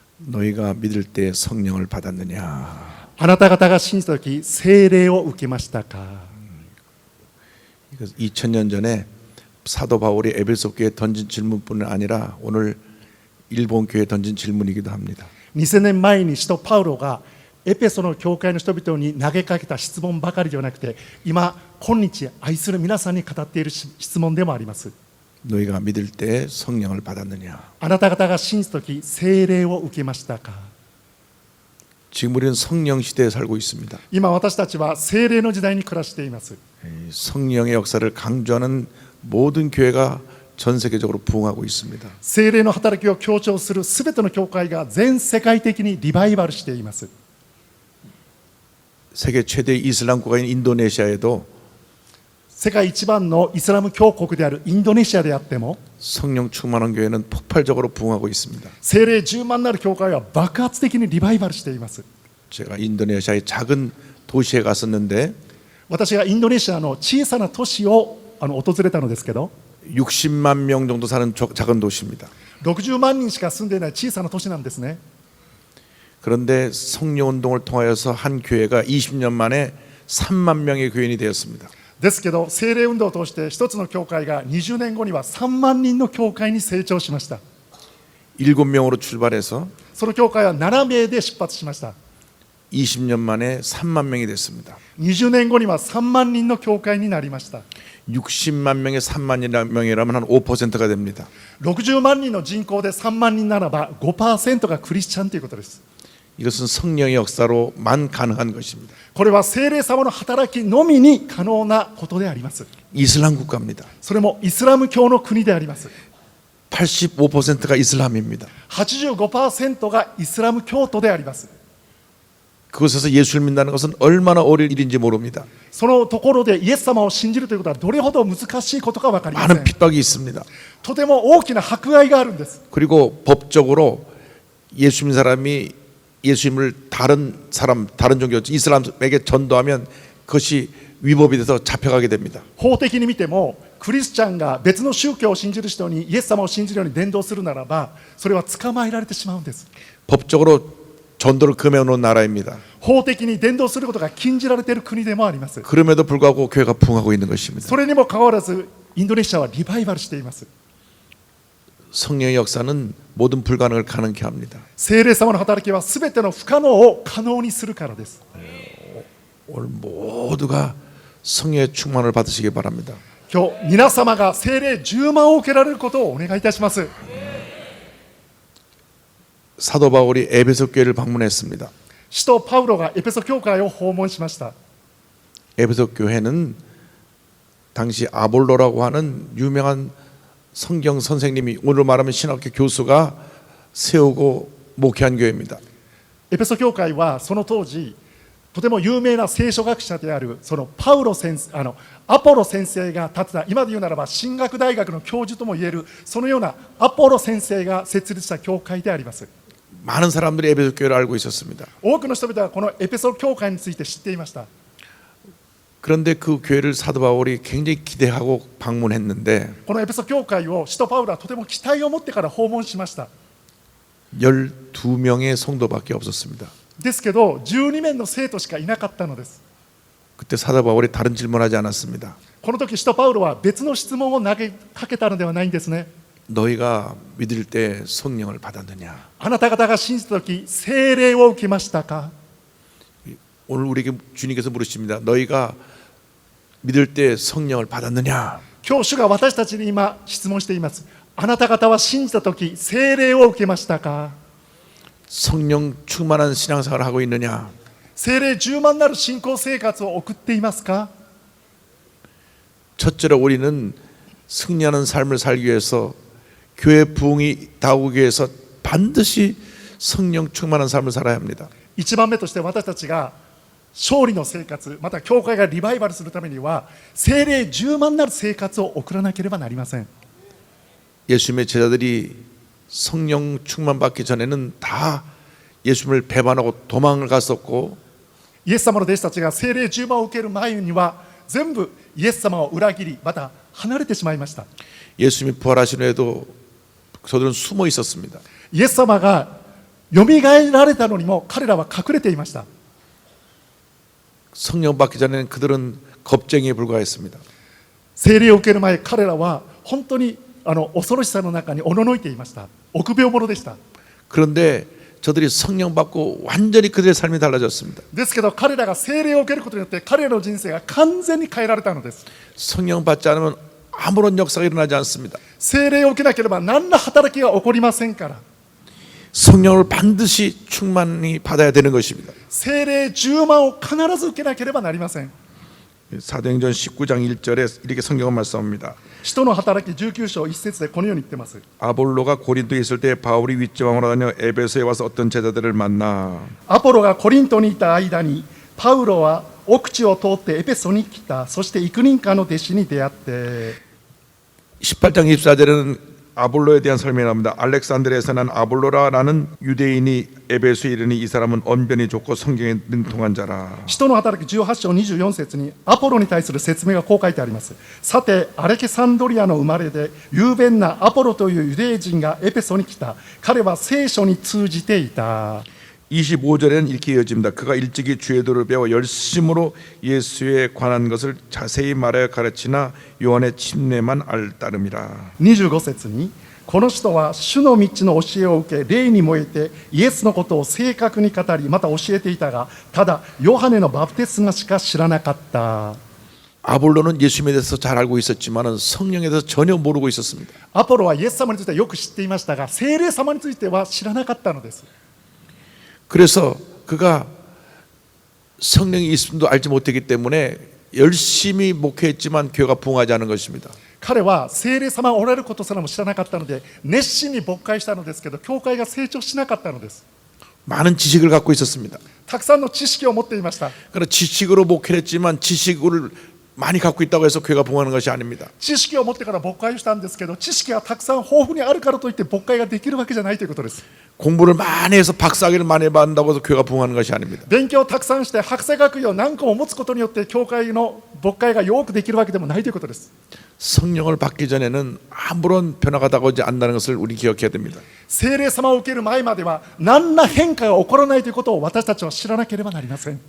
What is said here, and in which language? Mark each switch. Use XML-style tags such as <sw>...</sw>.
<ko>너희가 믿을 때 성령을 받았느냐</ko> <ja>あなた方が信じた時聖霊を受けましたか。</ja> <ko>2000년 전에 사도 바울이 에베소 교회에 던진 질문뿐 아니라 오늘 일본 교회에 던진 질문이기도 합니다</ko> <ja>2000年前に使徒パウロがエペソの教会の人々に投げかけた質問ばかりではなくて今今日愛する皆さんに語っている質問でもあります。</ja> <ko>너희가 믿을 때 성령을 받았느냐</ko> <ja>あなた方が信じた時聖霊を受けましたか。</ja> <ko>지금 우리는 성령 시대에 살고 있습니다</ko> <ja>今私たちは聖霊の時代に暮らしています。</ja> <ko>성령의 역사를 강조하는 모든 교회가 전 세계적으로 부흥하고 있습니다</ko> <ja>聖霊の働きを強調するすべての教会が全世界的にリバイバルしています。</ja> <ko>세계 최대 이슬람 국가인 인도네시아에도</ko> <ja>世界一番のイスラム教国であるインドネシアであっても</ja> <ko>성령 충만한 교회는 폭발적으로 부흥하고 있습니다</ko> <ja>聖霊10万なる教会は爆発的にリバイバルしています。</ja> <ko>제가 인도네시아의 작은 도시에 갔었는데</ko> <ja>私がインドネシアの小さな都市を訪れたのですけど</ja> <ko>60만 명 정도 사는 작은 도시입니다</ko> <ja>60万人しか住んでいない小さな都市なんですね。</ja> <ko>그런데 성령 운동을 통하여서 한 교회가 20년 만에 3만 명의 교인이 되었습니다</ko> <ja>ですけど聖霊運動を通して一つの教会が20年後には3万人の教会に成長しました。</ja> <ko>7명으로 출발해서</ko> <ja>その教会は7名で出発しました。</ja> <ko>20년 만에 3만 명이 됐습니다</ko> <ja>20年後には3万人の教会になりました。</ja> <ko>60만 명에 3만 명이라면 한 5%가 됩니다</ko> <ja>60万人の人口で3万人ならば 5% がクリスチャンということです。</ja> <ko>이것은 성령의 역사로만 가능한 것입니다</ko> <ja>これは聖霊様の働きのみに可能なことであります。</ja> <ko>이슬람 국가입니다</ko> <ja>それもイスラム教の国であります。</ja> <ko>85%가 이슬람입니다.</ko> <ja>85%がイスラム教徒であります。</ja> <ko>그곳에서 예수를 믿는다는 것은 얼마나 어려운 일인지 모릅니다.</ko> <ja>そのところでイエス様を信じるということはどれほど難しいことか分かりませ</ja> <ko>많은</ko> <ja>ん。</ja> <ko>핍박이 있습니다.</ko> <ja>とても大きな迫害があるんです。</ja> <ko>그리고 법적으로 예수 믿는 사람이 예수님을 다른 사람, 다른 종교, 이슬람에게 전도하면 그것이 위법이 돼서 잡혀가게 됩니다.</ko> <ja>法的に見てもクリスチャンが別の宗教を信じる人にイエス様を信じるように伝道するならばそれは捕まえられてしまうんです。</ja> <ko>법적으로 전도를 금해놓은 나라입니다.</ko> <ja>法的に伝道することが禁じられている国でもあります。</ja> <ko>그럼에도 불구하고 교회가 부흥하고 있는 것입니다.</ko> <ja>それにもかかわらずインドネシアはリバイバルしています。</ja> <ko>성령의 역사는 모든 불가능을 가능케 합니다.</ko> <ja>聖霊様の働きはすべての不可能を可能にするからです。</ja> <ko>오늘 모두가 성령의 충만을 받으시기 바랍니다.</ko> <ja>今日皆様が聖霊10万を受けられることをお願いいたします。</ja> <ko>사도 바울이 에베소 교회를 방문했습니다.</ko> <ja>使徒パウロがエペソ教会を訪問しました。</ja> <ko>에베소 교회는 당시 아볼로라고 하는 유명한 성경 선생님이 오늘 말하면 신학교 교수가 세우고 목회한 교회입니다.</ko> <ja>エペソ教会はその当時とても有名な聖書学者であるそのパウロ先生アポロ先生が建てた今で言うならば神学大学の教授ともいえるそのようなアポロ先生が設立した教会であります。</ja> <ko>많은 사람들이 에베소 교회를 알고 있었습니다.</ko> <ja>多くの人々はこのエペソ教会について知っていました。</ja> <ko>그런데 그 교회를 사도 바울이 굉장히 기대하고 방문했는데</ko> <ja>このエペソ教会を使徒パウロはとても期待を持ってから訪問しました。</ja> <ko>12명의 성도밖에 없었습니다.</ko> <ja>ですけど12名の生徒しかいなかったのです。</ja> <ko>그때 사도 바울이 다른 질문하지 않았습니다.</ko> <ja>この時使徒パウロは別の質問を投げかけたのではないんですね。</ja> <ko>너희가 믿을 때 성령을 받았느냐?</ko> <ja>あなた方が信じた時聖霊を受けましたか。</ja> <ko>오늘 우리에게 주님께서 물으십니다. 너희가 믿을 때 성령을 받았느냐?</ko> <ja>今日主が私たちに今質問しています。あなた方は信じた時聖霊を受けましたか。</ja> <ko>성령 충만한 신앙생활을 하고 있느냐?</ko> <ja>聖霊充満なる信仰生活を送っていますか。</ja> <ko>첫째로 우리는 승리하는 삶을 살기 위해서 교회 부흥이 다오기 위해서 반드시 성령 충만한 삶을 살아야 합니다.</ko> <ja>一番目として私たちが勝利の生活また教会がリバイバルするためには聖霊充満なる生活を送らなければなりません。</ja> <ko>예수님의 제자들이 성령 충만 받기 전에는 다 예수님을 배반하고 도망을 갔었고</ko> <ja>イエス様の弟子たちが聖霊充満を受ける前には全部イエス様を裏切りまた離れてしまいました。</ja> <ko>예수님이 부활하신 후에도 저들은 숨어 있었습니다.</ko> <ja>イエス様がよみがえられたのにも彼らは隠れていました。</ja> <ko>성령 받기 전에는 그들은 겁쟁이에 불과했습니다.</ko> <ja>聖霊を受ける前彼らは本当に恐ろしさの中におののいていました。臆病者でした。</ja> <ko>그런데 저들이 성령 받고 완전히 그들의 삶이 달라졌습니다.</ko> <ja>ですけど彼らが聖霊を受けることによって彼らの人生が完全に変えられたのです。</ja> <ko>성령 받지 않으면 아무런 역사가 일어나지 않습니다.</ko> <ja>聖霊を受けなければ何ら働きが起こりませんから。</ja> <ko>성령을 반드시 충만히 받아야 되는 것입니다.</ko> <ja>聖霊10万を必ず受けなければなりません。</ja> <ko>사도행전 19장 1절에 이렇게 성경은 말씀합니다.</ko> <ja>使徒の働き19章1節でこのように言ってます。</ja> <ko>아볼로가 고린도에 있을 때 바울이 윗지방으로 다녀 에베소에 와서 어떤 제자들을 만나</ko> <ja>アポロがコリントにいた間にパウロは奥地を通ってエペソに来た。そして幾人かの弟子に出会って</ja> <ko>18장 24절에는 아볼로에 대한 설명이 나옵니다. 알렉산드리아에서 난 아볼로라라는 유대인이 에베소에 이르니 이 사람은 언변이 좋고 성경에 능통한 자라.</ko> <ja>使徒の働き18章24節にアポロに対する説明がこう書いてあります。さてアレキサンドリアの生まれで雄弁なアポロというユダヤ人がエペソに来た。彼は聖書に通じていた。</ja> <ko>25절에는 이렇게 이어집니다. 그가 일찍이 주의 도를 배워 열심으로 예수에 관한 것을 자세히 말하여 가르치나 요한의 침례만 알 따름이라.</ko> <ja>25節にこの人は主の道の教えを受け霊に燃えてイエスのことを正確に語りまた教えていたがただヨハネのバプテスマしか知らなかった。</ja> <ko>아볼로는 예수님에 대해서 잘 알고 있었지만 성령에 대해서 전혀 모르고 있었습니다.</ko> <ja>アポロはイエス様についてはよく知っていましたが聖霊様については知らなかったのです。</ja> <ko>그래서 그가 성령이 있음도 알지 못했기 때문에 열심히 목회했지만 교회가 부흥하지 않은 것입니다.</ko> <ja>彼は聖霊様がおられることすらも知らなかったので熱心に牧会したのですけど教会が成長しなかったのです。</ja> <ko>많은 지식을 갖고 있었습니다.</ko> <ja>たくさんの知識を持っていました。</ja> <ko>그러나 지식으로 목회를 했지만 지식을 많이 갖고 있다고 해서 교회가 부흥하는 것이 아닙니다.</ko> <ja>知識を持ってから牧会をしたんですけど知識がたくさん豊富にあるからといって牧会ができるわけじゃないということです。</ja> <ko>공부를 많이 해서 박사학위를 많이 받는다고 해서 교회가 부흥하는 것이 아닙니다.</ko> <ja>勉強をたくさんして博士学位を何個も持つことによって教会の牧会がよくできるわけでもないということです。</ja> <ko>성령을 받기 전에는 아무런 변화가 다가오지 않는다는 것을 우리 기억해야 됩니다.</ko> <ja>聖霊様を受ける前までは何ら変化が起こらないということを私たちは知らなければなりません。</ja>